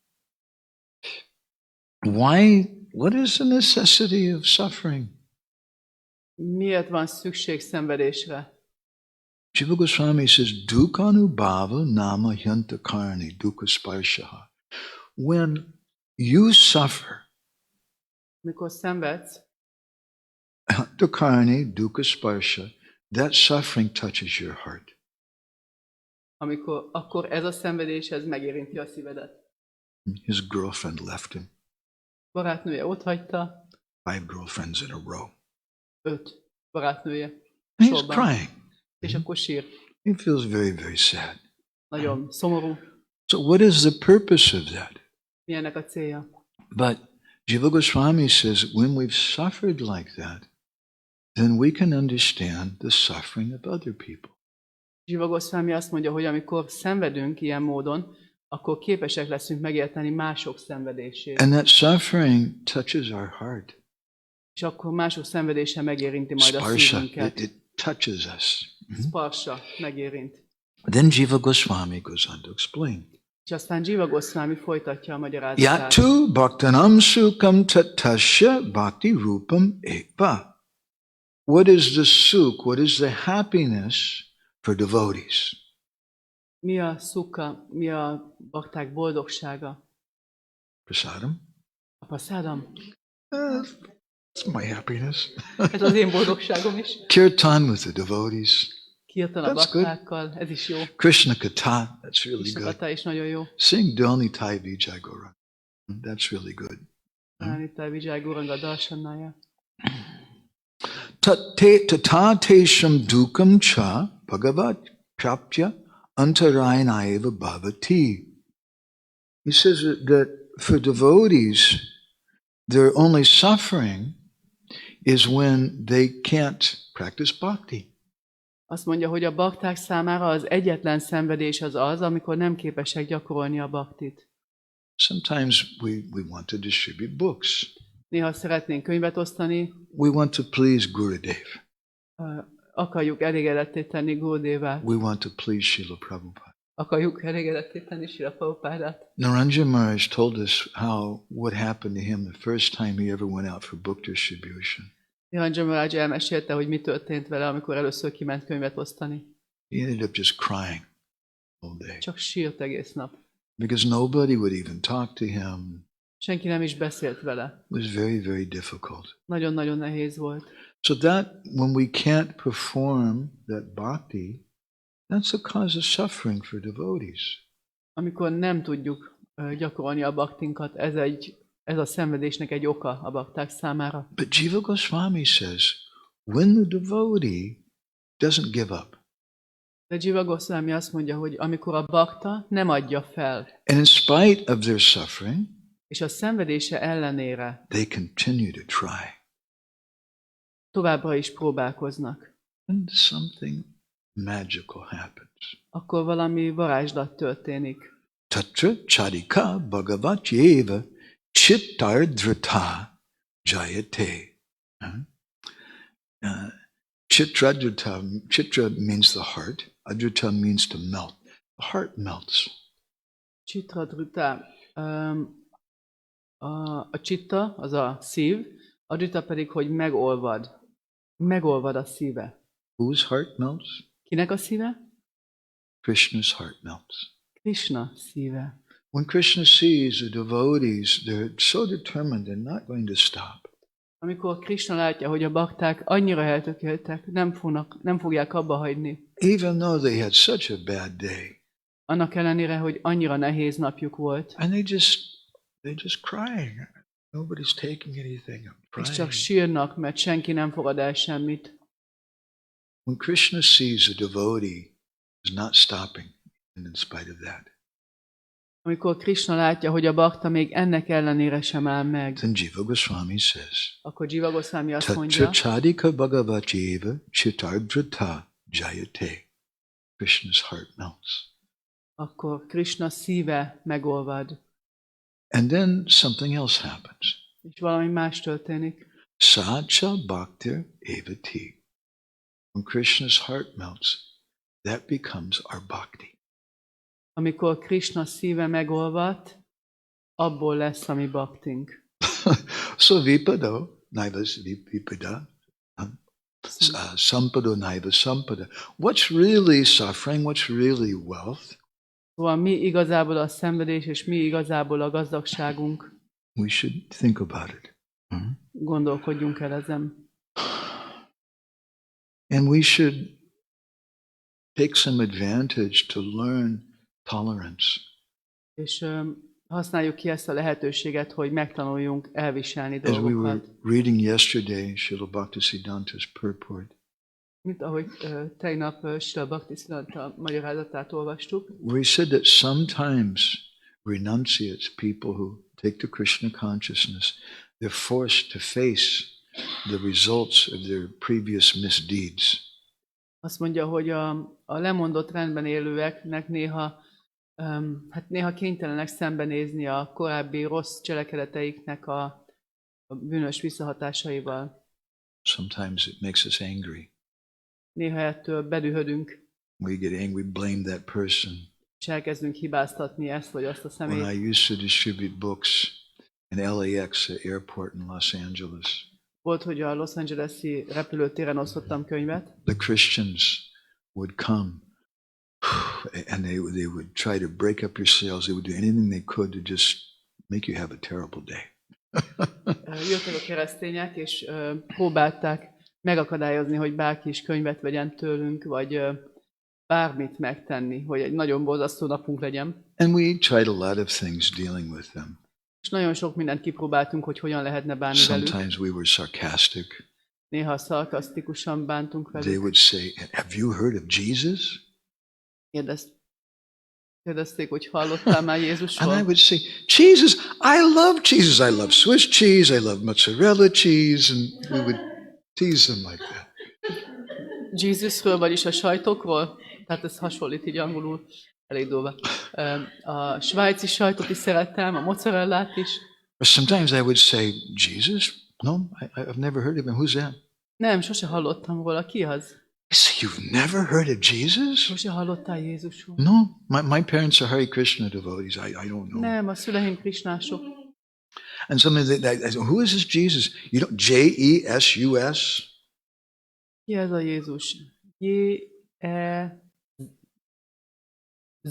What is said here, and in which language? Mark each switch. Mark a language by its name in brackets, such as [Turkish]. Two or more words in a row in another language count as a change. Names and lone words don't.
[English] Why? What is the necessity of suffering? [Hungarian] Miért van szükség szenvedésre? [English] Jiva Goswami says, [Sanskrit] Dukhanubhava nama hyanta karni dukkha sparshaha. [English] When you suffer, [Hungarian] Mikor szenvedsz, [Sanskrit] hyanta karni dukkha sparsha, [English] that suffering touches your heart. [Hungarian] akkor ez a szenvedés, ez megérinti a szívedet. [English] His girlfriend left him. [Hungarian] Barátnője ott hagyta, [English] 5 girlfriends in a row. [Hungarian] 5 barátnője [English] And he's [Hungarian] sorban, [English] crying. [Hungarian] és akkor sír. [English] He feels very, very sad. [Hungarian] Nagyon szomorú. [English] So what is the purpose of that? [Hungarian] Mi ennek a célja? [English] But Jiva Goswami says, when we've suffered like that, then we can understand the suffering of other people. [Hungarian] Jiva Goswami azt mondja, hogy amikor szenvedünk ilyen módon, akkor képesek leszünk megérteni mások szenvedését. [English] And that suffering touches our heart. [Hungarian] És akkor mások szenvedése megérinti majd a Sparsha, szívünket. [English] it touches us. [Hungarian] Sparsha megérint. [English] Then Jiva Goswami goes on to explain. [Hungarian] És aztán Jiva Goswami folytatja a magyarázatát. [Sanskrit] Yatu bhaktanam sukam tatasya bhakti rupam eva. [English] What is the sukh? What is the happiness for devotees? [Hungarian] Mi a szukka, mi a bakták boldogsága? [English] Prasadam? [Hungarian] A prasádam? [English] It's my happiness. [Hungarian] Ez az én boldogságom is. [English] Kirtan with the devotees. [Hungarian] Kirtan a [English] That's good. [Hungarian] baktákkal, ez is jó. [English] Krishnakund, that's really good. [Hungarian] Krishnakata is nagyon jó. [English] Sing Doni Tai Vijay Gauranga. That's really good. Anita Vijay Guranga Darshanaja. [Sanskrit] Tatatesham dukam cha bhagavat prapya antarayanaiva bhavati. [English] He says that for devotees, their only suffering is when they can't practice bhakti. [Hungarian] Azt mondja, hogy a bakták számára az egyetlen szenvedés az az, amikor nem képesek gyakorolni a baktit. [English] Sometimes we want to distribute books. [Hungarian] Néha szeretnénk könyvet osztani, [English] We want to please Gurudev. [Hungarian] akarjuk elégedetté tenni Gurudevát, [English] We want to please Srila Prabhupada. [Hungarian] akarjuk elégedetté tenni Srila Prabhupádát. [English] Naranja Maharaj told us what happened to him the first time he ever went out for book distribution. [Hungarian] Naranja Maharaj elmesélte, hogy mi történt vele, amikor először kiment könyvet osztani. [English] He ended up just crying all day [Hungarian] Csak sírt egész nap. [English] because nobody would even talk to him. [Hungarian] Senki nem is beszélt vele. [English] It was very, very difficult. [Hungarian] Nagyon-nagyon nehéz volt. [English] So that when we can't perform that bhakti, that's a cause of suffering for devotees. [Hungarian] Amikor nem tudjuk gyakorolni a baktinkat, ez a szenvedésnek egy oka a bakták számára. [English] But Jiva Goswami says, when the devotee doesn't give up, [Hungarian] De Jiva Goswami azt mondja, hogy amikor a bakta nem adja fel, [English] and in spite of their suffering, [Hungarian] és a szenvedése ellenére [English] they continue to try, [Hungarian] továbbra is próbálkoznak, [English] and something magical happens. [Hungarian] akkor valami varázslat történik. [Sanskrit] Tatra charika bhagavatyeva chittardhrita jayate. [English] Chitra means the heart. Adhrita means to melt. The heart melts. [Hungarian] Chitradrita, a chitta, az a szív, a drita pedig, hogy megolvad. Megolvad a szíve. [English] Whose heart melts? [Hungarian] Kinek a szíve? [English] Krishna's heart melts. [Hungarian] Krishna szíve. [English] When Krishna sees the devotees, they're so determined they're not going to stop. [Hungarian] Amikor Krishna látja, hogy a bakták annyira eltökéltek, nem fogják abba hagyni. [English] Even though they had such a bad day. [Hungarian] Annak ellenére, hogy annyira nehéz napjuk volt. [English] And they're just crying. Nobody's taking anything. I'm [Hungarian] És csak [English] crying. [Hungarian] sírnak, mert senki nem fogad el semmit. [English] When Krishna sees a devotee is not stopping, and in spite of that, [Hungarian] Amikor Krishna látja, hogy a bakta még ennek ellenére sem áll meg, [English] then Jiva Goswami says, [Hungarian] akkor Jiva Goswami azt mondja, [Sanskrit] Tatra chadika bhagavacheva chittardhrita jayate. [English] Krishna's heart melts. [Hungarian] akkor Krishna szíve megolvad. [English] And then something else happens. [Hungarian] És valami más történik. [Sanskrit] Sacha bhaktir evati. [English] When Krishna's heart melts, that becomes our bhakti. [Hungarian] Amikor Krishna szíve megolvad, abból lesz a mi baktink. [Sanskrit] So vipado, naivas vipada, sampado, naiva sampada. [English] What's really suffering? What's really wealth? [Hungarian] Szóval mi igazából a szenvedés, és mi igazából a gazdagságunk. [English] We should think about it. [Hungarian] Gondolkodjunk el ezen. [English] And we should take some advantage to learn tolerance. [Hungarian] És használjuk ki ezt a lehetőséget, hogy megtanuljunk elviselni [English] As we were [Hungarian] dolgokat. [English] reading yesterday, Srila Bhaktisiddhanta's purport, [Hungarian] Mint ahogy tegnap Srila Bhaktisiddhanta magyarázatát olvastuk, [English] where he said that sometimes renunciates, people who take to Krishna consciousness, they're forced to face the results of their previous misdeeds. [Hungarian] azt mondja, hogy a lemondott rendben élőeknek néha kénytelenek szembenézni a korábbi rossz cselekedeteiknek a bűnös visszahatásaival. [English] Sometimes it makes us angry. [Hungarian] Néha ettől bedühödünk, [English] We get angry, blame that person. [Hungarian] és elkezdünk hibáztatni ezt vagy azt a [English] When I [Hungarian] személyt. [English] used to distribute books in LAX, the airport in Los Angeles, [Hungarian] Volt, hogy a Los Angeles-i repülőtéren osztottam könyvet, [English] the Christians would come And they would try to break up your sails. They would do anything they could to just make you have a terrible day. [Hungarian] Jöttek a keresztények, és próbálták megakadályozni, hogy bárki is könyvet vegyen tőlünk, vagy bármit megtenni, hogy egy nagyon borzasztó napunk legyen. [English] And we tried a lot of things dealing with them. [Hungarian] És nagyon sok mindent kipróbáltunk, hogy hogyan lehetne bánni velük. [English] Sometimes we were sarcastic. [Hungarian] Néha szarkasztikusan bántunk velük. [English] They would say, "Have you heard of Jesus?" [Hungarian] Kérdezték, hogy hallottál már Jézusról? [English] And I would say, "Jesus, I love Jesus. I love Swiss cheese. I love mozzarella cheese." And we would tease them like that. [Hungarian] Jézusról, vagyis a sajtokról? Tehát ez hasonlít így angolul, elég durva. A svájci sajtot is szerettem, a mozzarellát is. [English] Or sometimes I would say, "Jesus? No, I've never heard of him. Who's that?" [Hungarian] Nem, sose hallottam róla. Ki az? [English] I say, "You've never heard of Jesus?" [Hungarian] Sose hallottál Jézusról? [English] No, my parents are Hare Krishna devotees. I don't know. [Hungarian] Nem, a szüleim krisnások. [English] And sometimes I say, "Who is this Jesus? You don't Jesus?" [Hungarian] Ki ez a Jézus? J-E-Z.